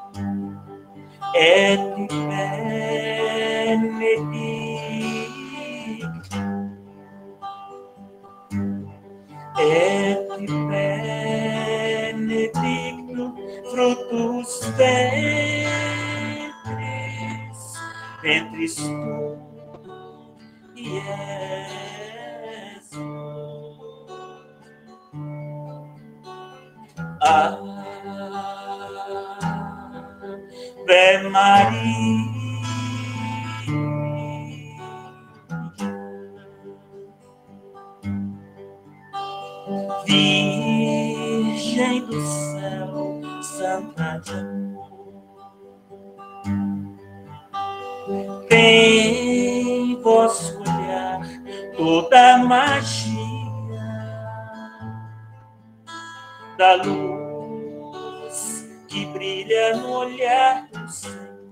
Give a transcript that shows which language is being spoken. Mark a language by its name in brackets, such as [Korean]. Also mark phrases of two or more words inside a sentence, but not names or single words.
[Latin] et benedictum fructus ventris tu, Jesus. [Portuguese] Ave Maria, Virgem do céu, Santa de amor, tem vosso olhar toda a magia da luz que brilha no olhar do Senhor.